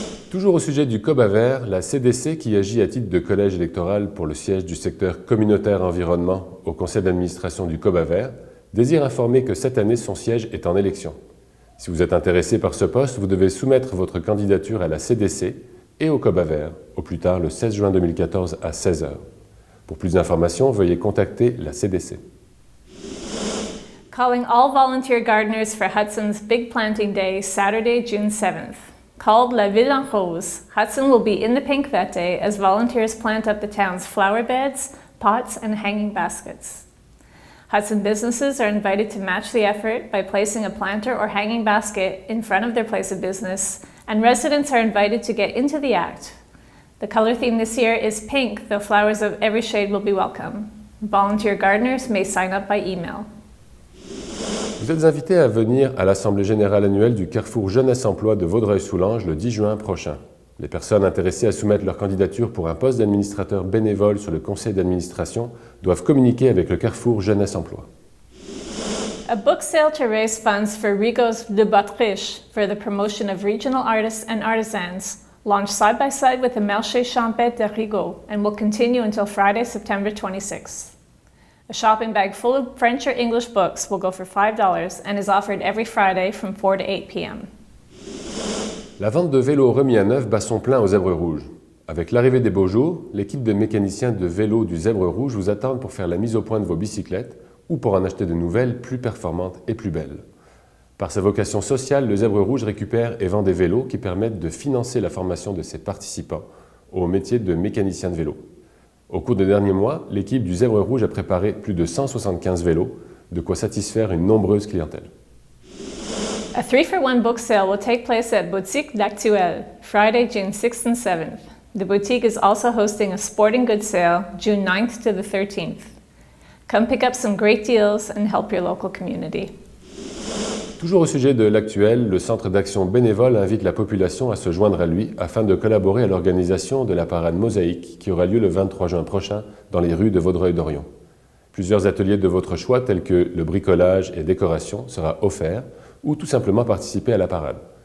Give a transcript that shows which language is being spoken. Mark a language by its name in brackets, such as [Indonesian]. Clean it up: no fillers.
[French] Toujours au sujet du Cobaver, la CDC, qui agit à titre de collège électoral pour le siège du secteur communautaire environnement au conseil d'administration du Cobaver, désire informer que cette année, son siège est en élection. Si vous êtes intéressé par ce poste, vous devez soumettre votre candidature à la CDC et au Cobaver, au plus tard le 16 juin 2014 à 16h. Pour plus d'informations, veuillez contacter la CDC. [English] Calling all volunteer gardeners for Hudson's Big Planting Day, Saturday, June 7th. Called La Ville en Rose, Hudson will be in the pink that day as volunteers plant up the town's flower beds, pots, and hanging baskets. Hudson businesses are invited to match the effort by placing a planter or hanging basket in front of their place of business, and residents are invited to get into the act. The color theme this year is pink, though flowers of every shade will be welcome. Volunteer gardeners may sign up by email. [French] Vous êtes invité à venir à l'Assemblée générale annuelle du Carrefour Jeunesse Emploi de Vaudreuil-Soulanges le 10 juin prochain. Les personnes intéressées à soumettre leur candidature pour un poste d'administrateur bénévole sur le conseil d'administration doivent communiquer avec le Carrefour Jeunesse Emploi. [English] A book sale to raise funds for Rigos de Bottriche for the promotion of regional artists and artisans launched side by side with the Marché Champêtre de Rigaud and will continue until Friday, September 26th. A shopping bag full of French or English books will go for $5 and is offered every Friday from 4 to 8 p.m. [French] La vente de vélos remis à neuf bat son plein au Zèbre Rouge. Avec l'arrivée des beaux jours, l'équipe de mécaniciens de vélos du Zèbre Rouge vous attend pour faire la mise au point de vos bicyclettes ou pour en acheter de nouvelles plus performantes et plus belles. Par sa vocation sociale, le Zèbre Rouge récupère et vend des vélos qui permettent de financer la formation de ses participants au métier de mécanicien de vélo. Au cours des derniers mois, l'équipe du Zèbre Rouge a préparé plus de 175 vélos, de quoi satisfaire une nombreuse clientèle. [English] A 3-for-1 book sale will take place at Boutique L'Actuel, Friday, June 6th and 7th. The boutique is also hosting a sporting goods sale, June 9th to the 13th. Come pick up some great deals and help your local community. [French] Toujours au sujet de l'Actuel, le Centre d'action bénévole invite la population à se joindre à lui afin de collaborer à l'organisation de la parade Mosaïque qui aura lieu le 23 juin prochain dans les rues de Vaudreuil-Dorion. Plusieurs ateliers de votre choix tels que le bricolage et décoration sera offert ou tout simplement participer à la parade.